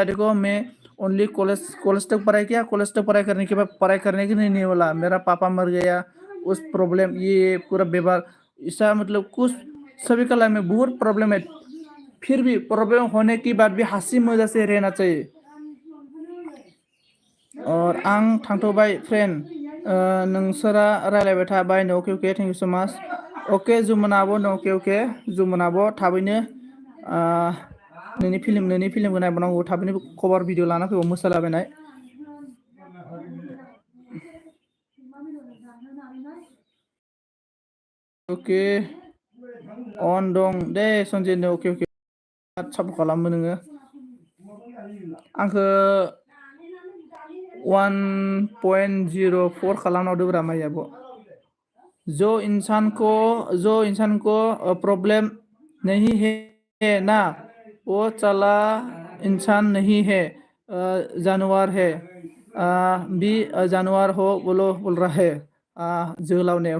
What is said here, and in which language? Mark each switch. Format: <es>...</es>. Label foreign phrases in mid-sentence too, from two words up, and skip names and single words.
<hi>देखो मैं ओनली कॉलेज कॉलेज तक पढ़ाई किया, कॉलेज तक पढ़ाई करने के बाद पढ़ाई करने की नहीं बोला, मेरा पापा मर गया, उस प्रॉब्लम ये पूरा व्यवहार ऐसा, मतलब कुछ सभी का लाइफ में बहुत प्रॉब्लम है। फिर भी प्रॉब्लम होने के बाद भी हंसी मजा से रहना चाहिए।</hi> <brx>और आं थांथ'बाय फ्रेंड, नोंसोरा रायलायबाय था बाय नो अके अके</brx> <en>thank you so much.</en> <brx>अके जुमोन आब' नो अके अके जुमोन आब' थाबैनो नोंनि फिल्मखौ नायबावनांगौ, थाबैनो</brx> <en>cover video</en> <brx>लाना फैबाव मोसालाबायनाय। अके अन दं दे सनजित अके अके सापर्ट खालामो नोङो आंखौ 1.04 खालामना हरदोब्रा माइयाबो।</brx> <hi>जो इंसान को प्रॉब्लम नहीं है ना, वो चला इंसान नहीं है, जानवर है। भी जानवर हो बोल रहा है जोलाव ने।</hi>